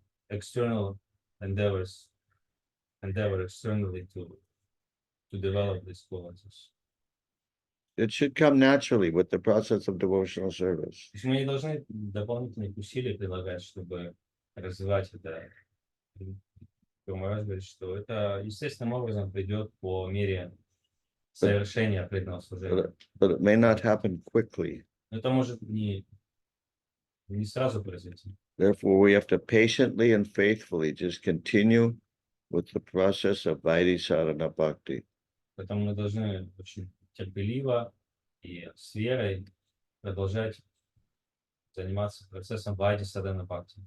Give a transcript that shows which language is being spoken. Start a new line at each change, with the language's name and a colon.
English: External endeavor externally to develop these qualities. It should come naturally with the process of devotional service.
Russian: То есть мы не должны дополнительных усилий прилагать, чтобы развивать это. Махарадж говорит, что это естественным образом придет по мере совершения преданного служения.
English: But it may not happen quickly.
Russian: Это может не сразу произойти.
English: Therefore, we have to patiently and faithfully just continue with the process of Vaidhi Sadhana Bhakti.
Russian: Поэтому мы должны очень терпеливо и с верой продолжать заниматься процессом Вайди Садхана Бхакти.